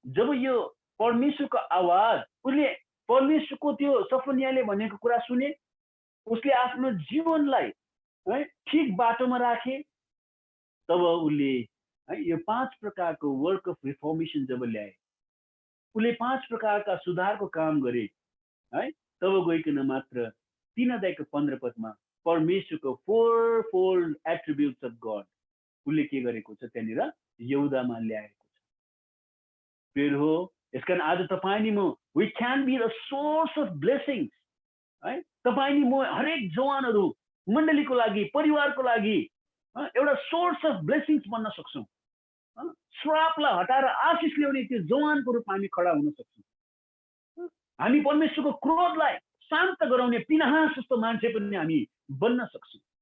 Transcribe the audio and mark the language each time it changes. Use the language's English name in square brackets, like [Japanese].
[Nepali] जब यो परमेश्वरको आवाज, उसले परमेश्वरको त्यो सफनियाले भनेको कुरा सुने, उसले आफ्नो जीवनलाई है ठिक बाटोमा राखे, तब उसले है यो 5 प्रकारको वर्क अफ रिफर्मेसन जब ल्याए, उसले 5 प्रकारका सुधारको काम गरे है, तब गइकन मात्र 3 अध्यायको 15 पदमा परमेश्वरको 4 फोल्ड एट्रिब्युट्स अफ गड उसले के गरेको छ त्यहाँनिर यहुदामा ल्याएको छ। फेरि हो यसकारण आज तपाईँ नि म [English] we can be the source of blessings [Nepali] है। तपाईँ नि म हरेक जवानहरू मण्डलीको लागि, परिवारको लागि एउटा सोर्स अफ ब्लेसिङ्स बन्न सक्छौँ। श्रापलाई हटाएर आशिष ल्याउने त्यो जवानको रूपमा हामी खडा हुन सक्छौँ। हामी परमेश्वरको क्रोधलाई शान्त गराउने पिनाहास जस्तो मान्छे पनि हामी बन्न सक्छौँ